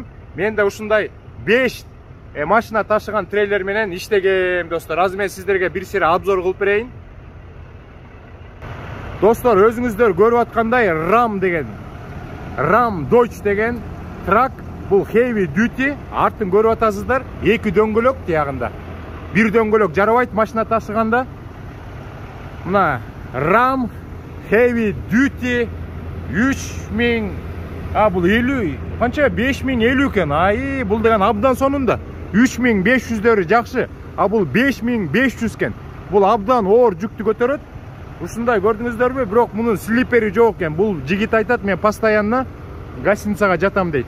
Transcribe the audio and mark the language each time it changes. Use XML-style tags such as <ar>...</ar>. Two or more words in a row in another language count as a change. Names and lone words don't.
<ky>Мен да ушундай 5 машина ташыган трейлер менен иштегем достор. Азыр мен сиздерге бир сире обзор кылып берейин. Достор, өзүңүздөр көрүп аткандай Ram Dodge деген трак, бул</ky> <en>heavy duty,</en> <ky>артын көрүп атасыздар, 2 дөңгөлөк тиягында. Бир дөңгөлөк жарабайт машина ташыганда. Мына Ram</ky> <en>heavy duty</en> <ky>3000, бул 50, канча 5050 экен. Ай, бул деген абдан сонунда. 3500дөрү жакшы, бул 5500 экен. Бул абдан оор жүктү көтөрөт. Ушундай көрдүңүздөрбү? Бирок мунун слипери жок экен. Бул жигит айтат, мен постоянно гостиницага жатам дейт.</ky>